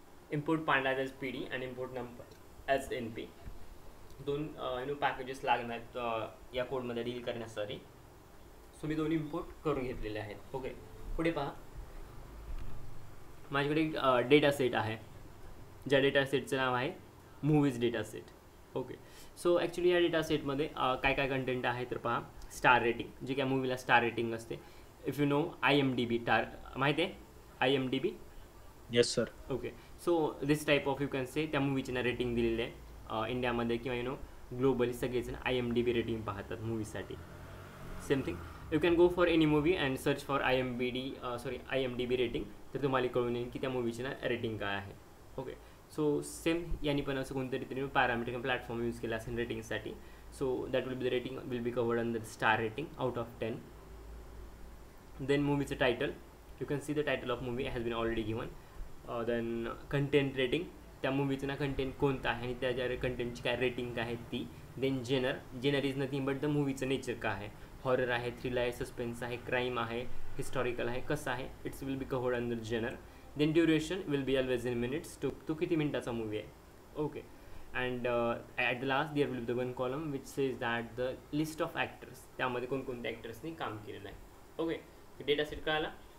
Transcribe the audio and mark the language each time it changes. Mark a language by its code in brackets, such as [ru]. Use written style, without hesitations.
[en] Import pandas as PD and import numpy as np. [mr] दोन packages लागणार या कोडमध्ये डील करण्यासाठी. सो मी दोन्ही इम्पोर्ट करून घेतलेले आहेत. ओके, पुढे पहा. माझ्याकडे एक डेटा सेट आहे, ज्या डेटा सेटचं नाव आहे movies data set. Okay, so actually या डेटा सेटमध्ये काय काय कंटेंट आहे तर पहा. स्टार रेटिंग, जे काय मूवीला स्टार रेटिंग असते. इफ यू नो IMDb माहिती आहे IMDb? Yes sir. Okay, [en] so this type of you can say [mr] त्या मूवीची ना रेटिंग दिलेली आहे इंडियामध्ये किंवा ग्लोबली सगळेजण IMDb रेटिंग पाहतात मूवीसाठी. [en] same thing you can go for any movie and search for IMDb rating, [mr] तर तुम्हाला कळून येईल की त्या मूवीची ना रेटिंग काय आहे. ओके, सो सेम यांनी पण असं कोणतरी तरी पॅरामीटर किंवा प्लॅटफॉर्म यूज केला असेल रेटिंगसाठी. [en] So that will be the rating will be covered under star rating out of 10. Then मूवीचं title, you can see the title of movie has been already given. [mr] Then content rating, त्या मूवीचं ना content कोणतं आहे आणि त्याच्या कंटेंटची काय rating काय आहे ती. [en] then genre is nothing but the [mr] मूवीचं nature काय आहे. हॉरर आहे, थ्रिलर आहे, सस्पेन्स आहे, क्राईम आहे, हिस्टॉरिकल आहे, कसं आहे. [en] It's will be covered under genre. Then duration will be always in minutes. [mr] तो किती मिनिटाचा मूवी आहे. [en] okay, and at the last there will be the one column which says that the list of actors, [mr] त्यामध्ये कोणकोणत्या ॲक्टर्सनी काम केलेलं आहे. Okay, data set कळाला.